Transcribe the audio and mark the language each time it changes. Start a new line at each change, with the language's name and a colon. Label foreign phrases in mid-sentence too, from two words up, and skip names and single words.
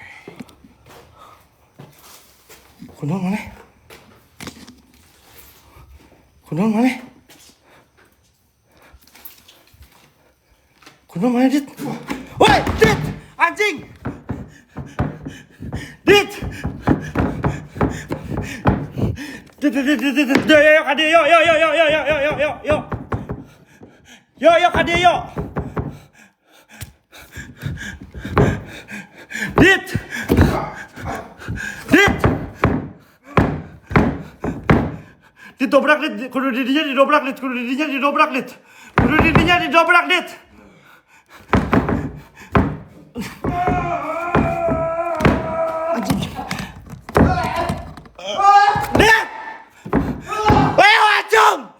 Sundanese: Kunaon mana dit? Woi, dit! Anjing! Dit! Dit. Yo, kade yo. Yo, kade yo. Dit! Didobrak dit, kudu didinya didobrak dit. Anjing. Dit! Leo acung!